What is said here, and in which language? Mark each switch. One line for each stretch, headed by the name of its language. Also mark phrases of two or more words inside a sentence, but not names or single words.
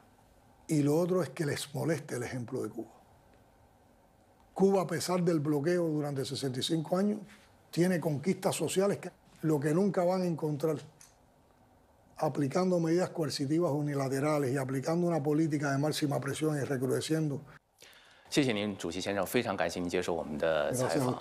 Spanish: Y lo otro es que les moleste el ejemplo de Cuba. Cuba, a pesar del bloqueo durante 65 años, tiene conquistas sociales que lo que nunca van a encontrar aplicando medidas coercitivas unilaterales y aplicando una política de máxima presión y recrudeciendo.
Chinese: 谢谢您，主席先生，非常感谢您接受我们的采访。